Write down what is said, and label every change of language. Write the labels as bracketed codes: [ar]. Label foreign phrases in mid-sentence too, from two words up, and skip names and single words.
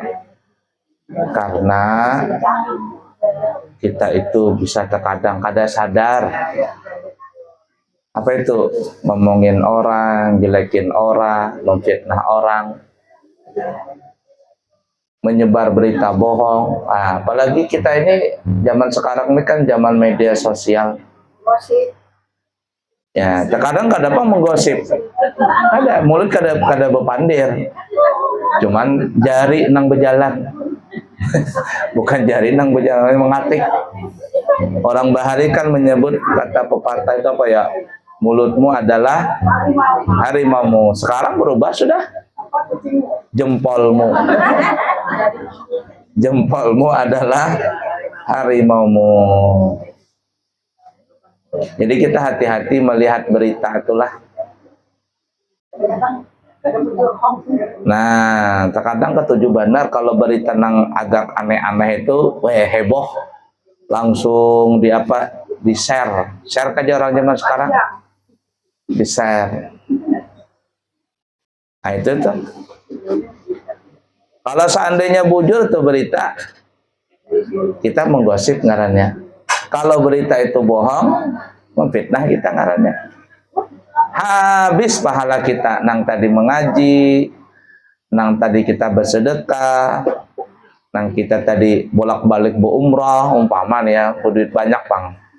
[id] Karena kita itu bisa terkadang sadar. Apa itu? Ngomongin orang, jelekin orang, memfitnah orang, menyebar berita bohong. Nah, apalagi kita ini zaman sekarang ini kan zaman media sosial. Ya, terkadang kada apa menggosip. Ada mulut [bjn] kada bepandir. [id] Cuman jari nang berjalan. Bukan jari nang berjalan mengatik. Orang bahari kan menyebut kata pepatah itu apa ya? Mulutmu adalah harimaumu. Sekarang berubah sudah jempolmu. Jempolmu adalah harimaumu. Jadi kita hati-hati melihat berita itulah. Nah, terkadang ketujuh benar kalau berita nang agak aneh-aneh itu, heboh, langsung di share aja orang zaman sekarang, di share. Nah itu tuh. Kalau seandainya bujur tuh berita, kita menggosip ngarannya. Kalau berita itu bohong, memfitnah kita ngarannya. Habis pahala kita nang tadi mengaji, nang tadi kita bersedekah, nang kita tadi bolak-balik berumrah, umpama ya, duit banyak bang.